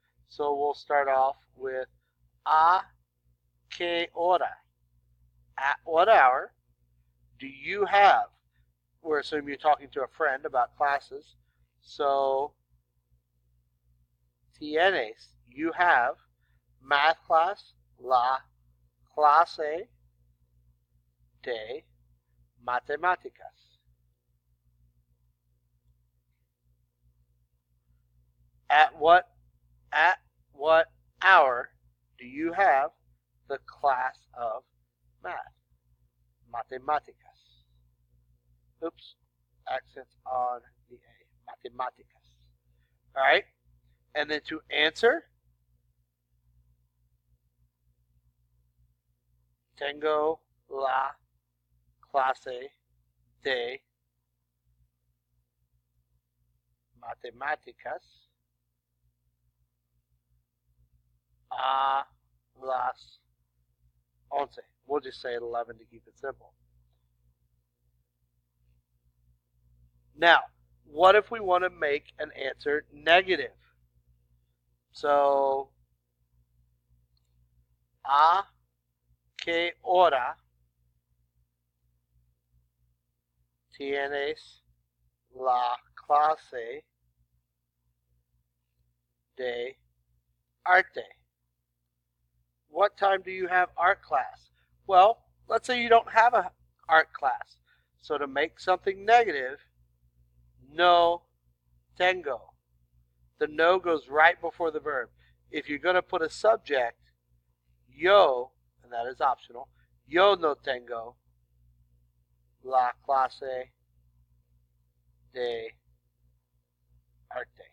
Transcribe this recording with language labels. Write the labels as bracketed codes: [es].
[en] So we'll start off with [es] a qué hora? [en] At what hour do you have? We're assuming you're talking to a friend about classes. So, [es] tienes, [en] you have math class. [es] la clase de matemáticas. [en] At what hour do you have the class of math? Matemáticas. Oops, accent on the A. Matemáticas. All right, and then to answer, [es] tengo la clase de matemáticas a las 11. [en] We'll just say 11 to keep it simple. Now, what if we want to make an answer negative? [es] So, a qué hora tienes la clase de arte? [en] What time do you have art class? Well, let's say you don't have an art class. So to make something negative, [es] no tengo. [en] The no goes right before the verb. If you're going to put a subject, [es] yo, [en] and that is optional, [es] yo no tengo la clase de arte.